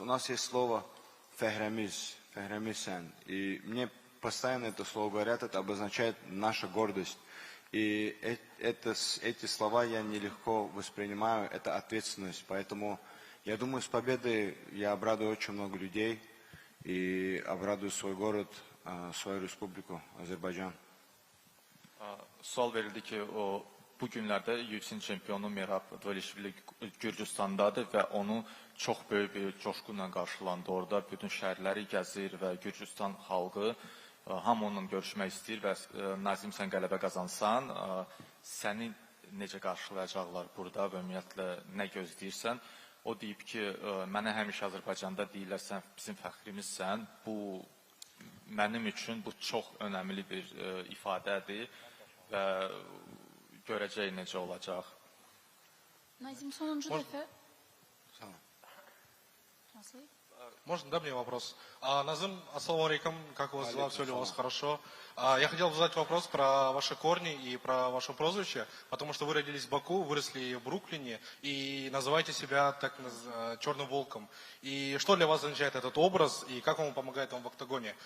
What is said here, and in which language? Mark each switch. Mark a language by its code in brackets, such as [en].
[ru] У нас есть слово «фехремисан», и мне постоянно это слово говорят, это обозначает наша гордость. И эти слова я нелегко воспринимаю, это ответственность. Поэтому я думаю, с победой я обрадую очень много людей и обрадую свой город, свою республику, Азербайджан. [az] Sual verildi ki, bu günlərdə UFC çempionu Merab Dvalishvili Gürcüstandadır və onu çox böyük bir coşqunla qarşılandı orada. Bütün şəhərləri gəzir və Gürcüstan xalqı hamı onunla görüşmək istəyir və Nazim, sən qələbə qazansan, səni necə qarşılayacaqlar burada və ümumiyyətlə nə gözləyirsən? O deyib ki, mənə həmişə Azərbaycanda deyirlər, sən bizim fəxrimizsən. Bu, mənim üçün bu çox önəmli bir ifadədir və görəcək necə olacaq. Назим, sonuncu dəfə. [ru] Можно, да, мне вопрос? Назим, ассаламу алейкум, как у вас дела, все ли у вас хорошо? Я хотел бы задать вопрос про ваши корни и про ваше прозвище, потому что вы родились в Баку, выросли в Бруклине и называете себя так черным волком. И что для вас означает этот образ и как он помогает вам в октагоне?